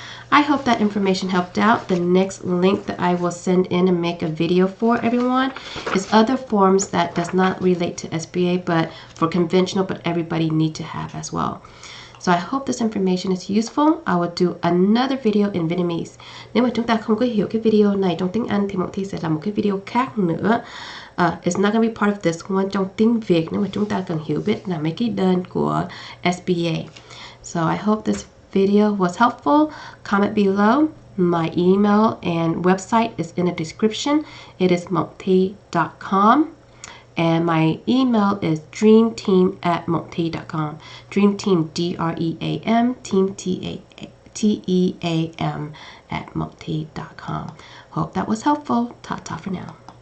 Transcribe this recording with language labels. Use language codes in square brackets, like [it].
[en] I hope that information helped out. The next link that I will send in and make a video for everyone is other forms that does not relate to SBA, but for conventional, but everybody need to have as well. So I hope this information is useful. I will do another video in Vietnamese. [vi] Nếu mà chúng ta không có hiểu cái video này trong tiếng Anh thì Mộng Thi sẽ làm một cái video khác nữa. [en] It's not going to be part of this one [vi] trong tiếng Việt nếu mà chúng ta cần hiểu biết là mấy cái đơn của SBA. [en] So I hope this video was helpful. Comment below. My email and website is in the description. It is mocthi.com. And my email is dreamteam@mocthi.com. Dreamteam, DREAM, team TEAM @mocthi.com. Hope that was helpful. Ta-ta for now.